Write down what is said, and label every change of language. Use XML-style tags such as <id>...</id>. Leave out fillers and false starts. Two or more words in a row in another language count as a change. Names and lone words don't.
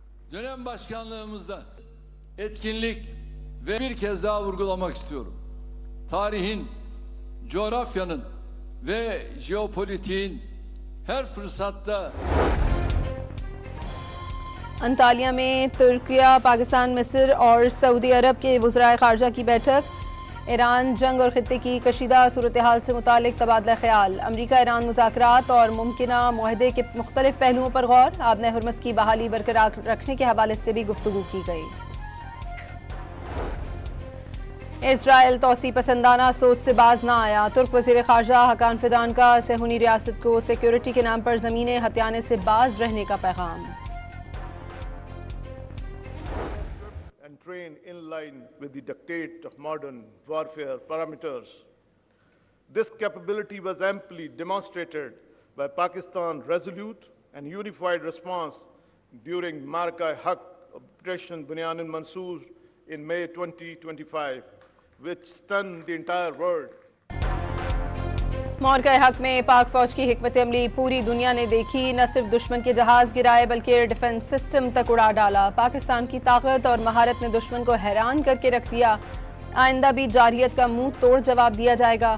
<tr>Dönem başkanlığımızda etkinlik ve bir kez daha vurgulamak istiyorum. Tarihin, coğrafyanın ve jeopolitiğin her fırsatta</tr> <ur>انطالیہ میں ترکیہ، پاکستان، مصر اور سعودی عرب کے وزرائے خارجہ کی بیٹھک. ایران جنگ اور خطے کی کشیدہ صورت حال سے متعلق تبادلہ خیال. امریکہ ایران مذاکرات اور ممکنہ معاہدے کے مختلف پہلوؤں پر غور. آبنائے ہرمز کی بحالی برقرار رکھنے کے حوالے سے بھی گفتگو کی گئی. اسرائیل توسیع پسندانہ سوچ سے باز نہ آیا. ترک وزیر خارجہ حکان فیدان کا صیہونی ریاست کو سیکیورٹی کے نام پر زمینیں ہتھیانے سے باز رہنے کا پیغام.</ur> <en>Trained in line with the dictate of modern warfare parameters. This capability was amply demonstrated by Pakistan's resolute and unified response during Marka-e-Haq Operation Bunyan Mansoor in May 2025, which stunned the entire world.</en> <ur>معرکہ حق میں پاک فوج کی حکمت عملی پوری دنیا نے دیکھی. نہ صرف دشمن کے جہاز گرائے بلکہ</ur> <en>air defense system</en> <ur>تک اڑا ڈالا. پاکستان کی طاقت اور مہارت نے دشمن کو حیران کر کے رکھ دیا. آئندہ بھی جارحیت کا منہ توڑ جواب دیا جائے گا.</ur>